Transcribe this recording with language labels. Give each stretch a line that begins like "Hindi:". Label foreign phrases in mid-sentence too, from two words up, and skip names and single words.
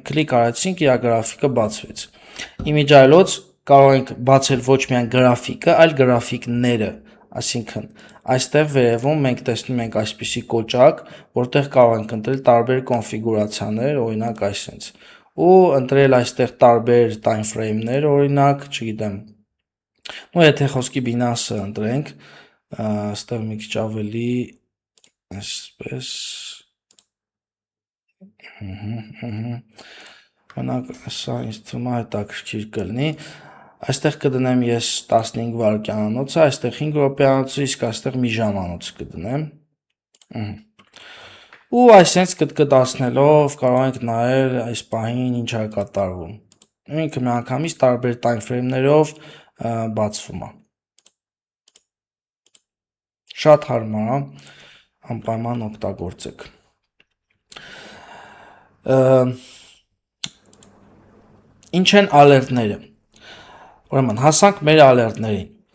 Armenian: կլիկ արեցինք, իր գրաֆիկը բացվեց։ Իմիջայլոց կարող ենք բացել ոչ միայն գրաֆիկը, այլ գրաֆիկները, այսինքն այստեղ վերևում մենք տեսնում ենք այսպիսի կոճակ, որտեղ կարող ենք ընտրել տարբեր կոնֆիգուրացիաներ, օրինակ այսպես, ու ընտրել այստեղ տարբեր
English: time frame-
Armenian: ներ, օրինակ, չգիտեմ, ու եթե խոսքի Binance-ը ընտրենք, այստեղ մի քիչ ավելի այսպես Մենակ սա ինձ թվում է հետաքրքիր կլինի, այստեղ կդնեմ ես 15 վայրկյանոցը, այստեղ 5 րոպեանոցը, իսկ այստեղ մի ժամանոց կդնեմ։ Ու այսպես կտկտացնելով կարող ենք նայել այս պահին ինչ է կատարվում։ Ինքը միանգամից տարբեր
English: time frame-
Armenian: ներով բացվում է։ Շատ հարմար է, անպայման օգտագործեք։ Ինչ են ալերտները։ Ուրեմն հասանք մեր ալերտներին։